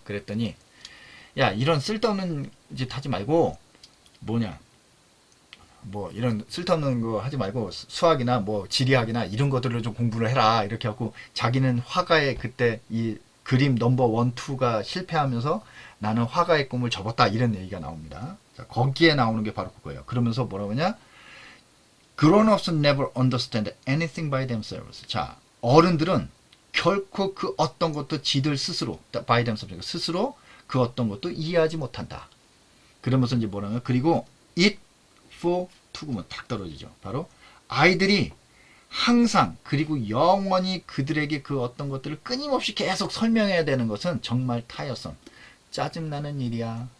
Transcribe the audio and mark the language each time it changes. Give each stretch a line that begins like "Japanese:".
Korean: 그랬더니, 야, 이런 쓸데없는 짓 하지 말고, 뭐냐, 뭐 이런 쓸데없는 거 하지 말고 수학이나 뭐 지리학이나 이런 것들을 좀 공부를 해라, 이렇게 하고, 자기는 화가의 그때 이 그림 넘버 1, 2가 실패하면서 나는 화가의 꿈을 접었다, 이런 얘기가 나옵니다. 자, 거기에 나오는 게 바로 그거예요. 그러면서 뭐라고 하냐,
English: Grown-ups never understand anything by themselves.
Korean: 자, 어른들은 결코 그 어떤 것도 지들 스스로,
English: by themselves,
Korean: 스스로 그 어떤 것도 이해하지 못한다. 그러면서 이제 뭐라고요? 그리고 it for to구면 탁 떨어지죠. 바로 아이들이 항상 그리고 영원히 그들에게 그 어떤 것들을 끊임없이 계속 설명해야 되는 것은 정말 타이어선, 짜증나는 일이야.